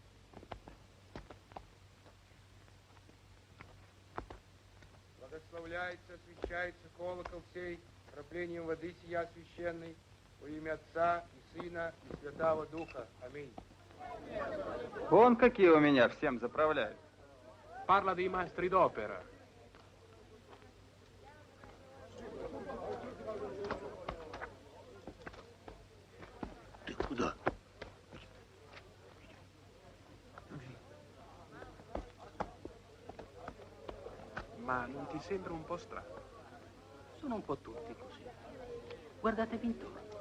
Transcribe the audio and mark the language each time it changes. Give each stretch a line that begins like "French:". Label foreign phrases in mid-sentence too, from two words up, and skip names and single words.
Russian: Благословляется, освящается колокол сей, краплением воды сия священной, во имя Отца и Сына и Святого Духа. Аминь. Вон какие у меня всем заправляют.
Italian: Parla dei maestri d'opera.
Russian: Ты куда?
Italian: Ma non ti sembra un po' strano? Sono un po' tutti così. Guardatevi intorno.